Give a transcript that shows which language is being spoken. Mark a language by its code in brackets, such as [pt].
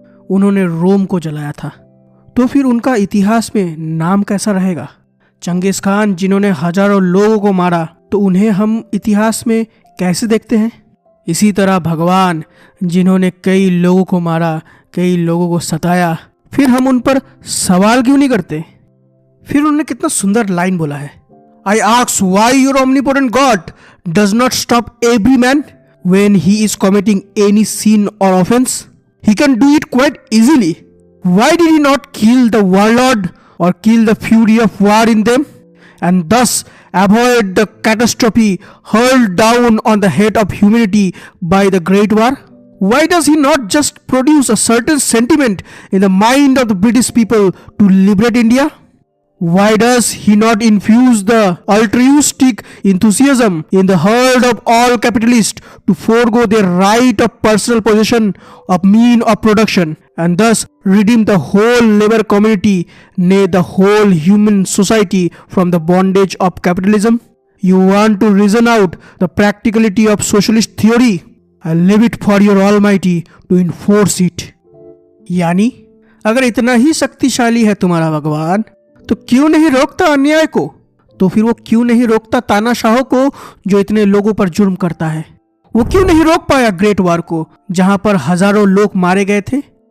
[hi] उन्होंने रोम को जलाया था, तो फिर उनका इतिहास में नाम कैसा रहेगा? चंगेज खान जिन्होंने हजारों लोगों को मारा, तो उन्हें हम इतिहास में कैसे देखते हैं? इसी तरह भगवान जिन्होंने कई लोगों को मारा, कई लोगों को सताया, फिर हम उन पर सवाल क्यों नहीं करते? फिर उन्होंने कितना सुंदर लाइन बोला है, [en] I ask why your omnipotent God does not stop every man when he is committing any sin or offense. He can do it quite easily. Why did he not kill the warlord or kill the fury of war in them, and thus avoid the catastrophe hurled down on the head of humanity by the Great War? Why does he not just produce a certain sentiment in the mind of the British people to liberate India? Why does he not infuse the altruistic enthusiasm in the heart of all capitalists to forego their right of personal possession of mean of production, and thus redeem the whole labor community, nay the whole human society from the bondage of capitalism? You want to reason out the practicality of socialist theory? I leave it for your Almighty to enforce it. [hi] यानी अगर इतना ही शक्तिशाली है तुम्हारा भगवान, तो क्यों नहीं रोकता अन्याय को? तो फिर वो क्यों नहीं रोकता तानाशाहों को जो इतने लोगों पर जुर्म करता है? वो क्यों नहीं रोक पाया ग्रेट वार को, जहां पर हजारों लोग मारे गए थे?